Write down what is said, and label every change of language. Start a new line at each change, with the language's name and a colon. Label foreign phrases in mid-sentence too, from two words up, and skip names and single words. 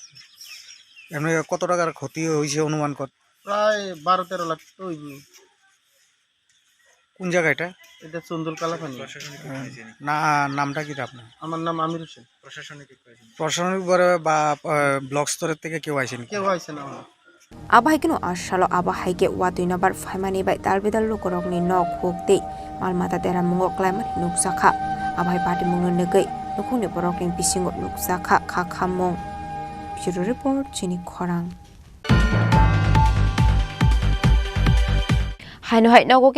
Bangla: এমনি কত টাকার ক্ষতি হয়েছে অনুমান কর? প্রায় 12-13 লাখ তো হইব। কোন জায়গা এটা? এটা চন্দুল কালাপানি। না, নামটা কি আপনার? আমার নাম আমির হোসেন। প্রশাসনিক বা ব্লক স্তরের থেকে কেউ আইসেন? কেউ আইসে না।
Kok Borok: आबाहायकिनो आसालो आबाहायके वातै नम्बर फाइमानि बाय दालबिदाल लोकरकनि न खोकते मालमाता देरा मुंगो क्लाइमानि नुकसाखा आबाहाय पार्टी मुंनो नगै नुखुंनि बरकनि बिसिंगो नुकसाखा खाखामं बिरो रिपोर्ट चिनि खरां हाइनहाय नगोके